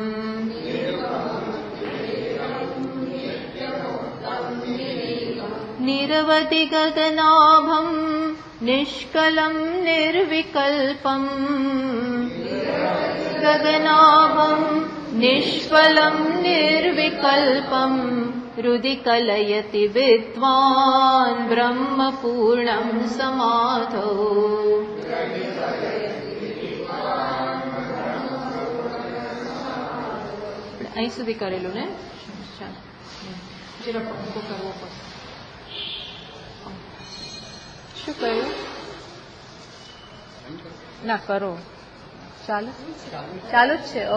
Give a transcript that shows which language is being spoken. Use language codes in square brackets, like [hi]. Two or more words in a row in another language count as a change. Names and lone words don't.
[sa] निरवधिगगनाभं निष्कलं निर्विकल्पम् गगनाभं निष्फलं निर्विकल्पम् हृदि कलयति विद्वान् ब्रह्मपूर्णं समाधौ। [gu] અહીં સુધી કરેલું ને જરા પંખો કરવો પડશે. શું કહ્યું? ના કરો ચાલુ ચાલુ જ છે.